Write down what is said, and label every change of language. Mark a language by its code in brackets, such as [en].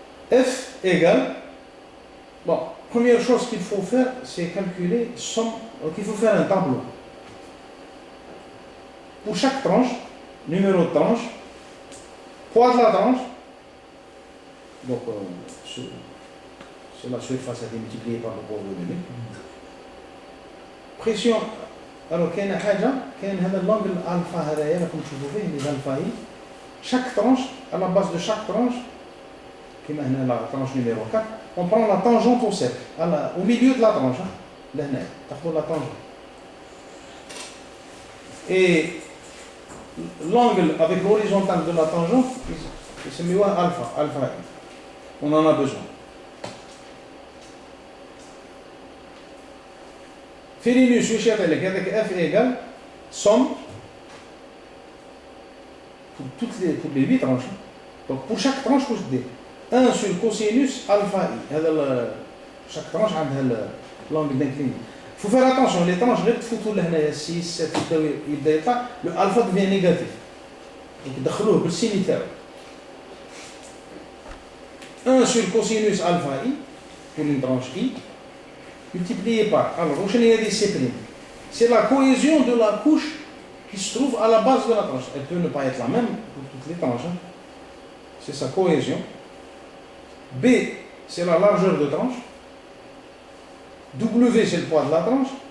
[fr] F égale, bon, première chose qu'il faut faire, c'est calculer somme, donc il faut faire un tableau. Pour chaque tranche, numéro de tranche, poids de la tranche, donc c'est la surface à multiplier par le poids volumique. Pression, alors [ar] كاين حاجة كاين هذا [fr] l'angle alpha [ar] هذايا راكم تشوفوا فيه اللي alpha I. [fr] Chaque tranche, à la base de chaque tranche, [ar] كما هنا [fr] la tranche numéro 4, on prend la tangente au cercle, au milieu de la tranche, [ar] لهنا تاخذوا [fr] la tangente. Et l'angle avec l'horizontale de la tangente, c'est alpha I. On en a besoin. Félinus, je vais avec F égale somme pour toutes les 8 tranches. Donc pour chaque tranche, vous avez 1 sur cosinus alpha I. Chaque tranche a l'angle d'inclinaison. Il faut faire attention, les tranches, 6, 7, le alpha devient négatif. [ar] Donc دخلوه بالسين تاعو. [fr] 1 sur cosinus alpha I pour une tranche I multiplié par. Alors, c'est la cohésion de la couche qui se trouve à la base de la tranche. Elle peut ne pas être la même pour toutes les tranches. C'est sa cohésion. B, c'est la largeur de tranche. W, c'est le poids de la tranche.